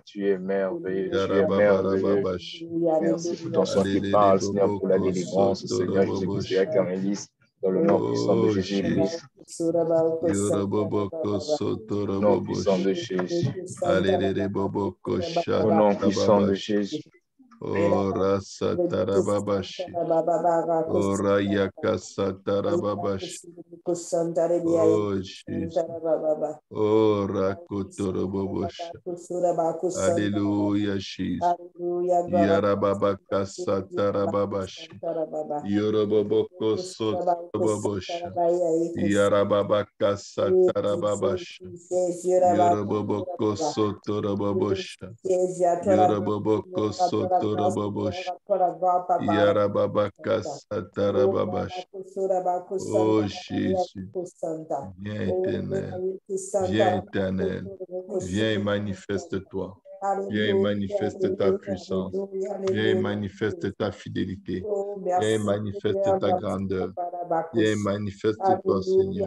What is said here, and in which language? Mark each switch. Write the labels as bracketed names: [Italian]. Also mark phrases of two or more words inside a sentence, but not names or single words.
[French] Tu es merveilleux. Tu es merveilleux. Merci pour ton sang qui parle, Seigneur, pour la délivrance, Seigneur Jésus-Christ, Père éterneliste. Dans le nom puissant de Jésus-Christ. Nom puissant de Jésus. Au nom puissant de Jésus. Ora Satarababashi. Ora Yakasatarababashi. Oh Jesus. Ora Kotoroboboshi. Alléluia Jesus. Yarababaka Satarababashi. Yoroboboko Sotoroboboshi. Yarababaka Satarababashi. Yoroboboko Sotoroboboshi. Yoroboboko Sotoroboboshi. Yarababaka Satarababashi. Oh Jésus, viens éternel, viens éternel, viens et manifeste-toi. Viens et manifeste ta puissance. Viens et manifeste ta fidélité. Viens et manifeste ta grandeur. Viens et manifeste-toi, Seigneur.